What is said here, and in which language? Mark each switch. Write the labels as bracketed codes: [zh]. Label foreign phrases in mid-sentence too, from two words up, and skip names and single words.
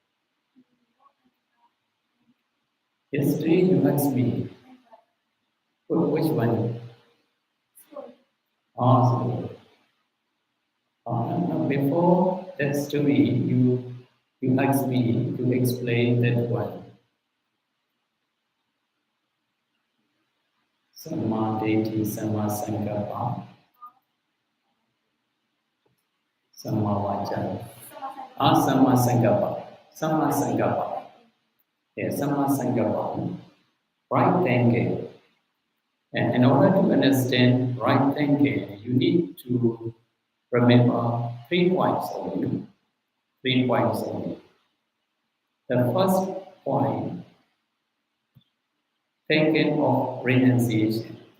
[en] Yesterday, you asked me which one. Also, no, before that story, you asked me to explain that one. [pi] Samma Deity, Samma Sankappa, Samma Vacha. Samma Sankappa. Samma Sankappa. Yeah, Samma Sankappa. [en] Right thinking. And in order to understand right thinking, you need to remember 3 points only. 3 points only. The first point, thinking of renunciation.